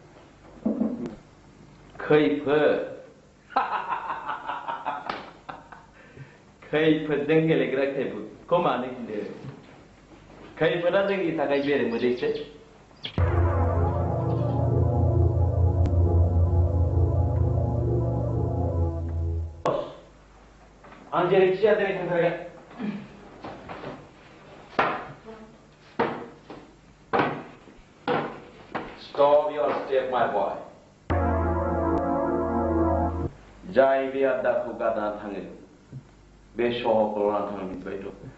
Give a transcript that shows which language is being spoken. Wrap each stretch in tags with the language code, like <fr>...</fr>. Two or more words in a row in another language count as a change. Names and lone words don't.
<brx>खैफोद खैफोदजों गेलेग्रा खैफोदखौ मानो गिनो खैफोदा जोंनि थाखाय बेरे मोदैसो आं जेरैखि जाया दिनै थांथारगोन</brx> <en>Stop your step, my boy.</en> <brx>जाय बे आदाखौ गारना थाङो बे सहरखौ लाना थाङो मिथिबायथ'</brx>